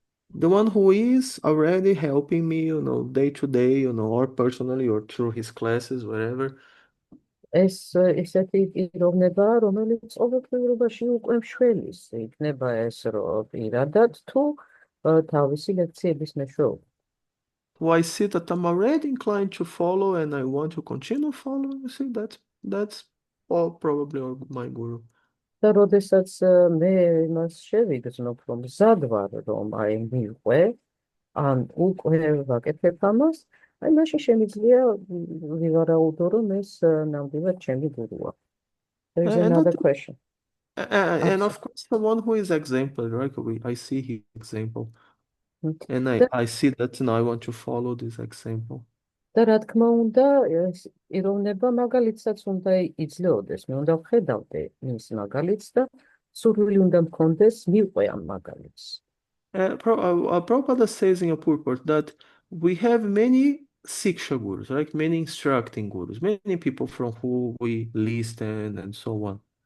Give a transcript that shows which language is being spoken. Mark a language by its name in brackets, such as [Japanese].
[English] The one who is already helping me, day to day, or personally or through his classes, whatever. [Georgian] ეს ესეთი პიროვნება, რომელიც ყოველდღიურობაში უკვე მშველის იქნება ეს პირადად თუ თავისი ლექციების მეშვეობით. [English] Who I see that I'm already inclined to follow and I want to continue following, you see, that's all probably my guru. [Georgian] და როდესაც მე მას შევიგრძნობ, რომ მზად ვარ, რომ აი მიყვე, ან უკვე ვაკეთებ ამას, აი მაშინ შემიძლია ვივარაუდო, რომ ეს ნამდვილად ჩემი გურუა. [English] There is another question. And of course, the one who is exemplary, right? I see his example. And I see that now I want to follow this example. [Georgian] და რა თქმა უნდა, ეს პიროვნება მაგალითსაც უნდა იძლეოდეს, მე უნდა ვხედავდე მის მაგალითს და სურვილი უნდა მქონდეს მივყვე ამ მაგალითს. [English] Prabhupada says in a purport that we have many Siksha gurus, right? Many instructing gurus, many people from who we listen and so on.